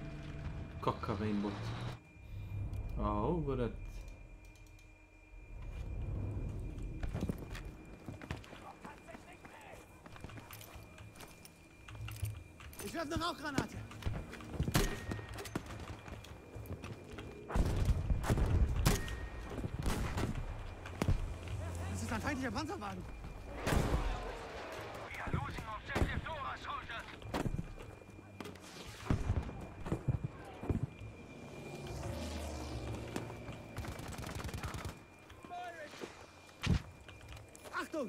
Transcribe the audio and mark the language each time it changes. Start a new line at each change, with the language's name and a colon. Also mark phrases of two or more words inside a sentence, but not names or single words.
Bosnian: Kakav aimbot. Au, brat.
German: Ich werfe eine Rauchgranate. Das ist ein feindlicher Panzerwagen.
English: We are losing objective Dora, soldiers.
German: Achtung!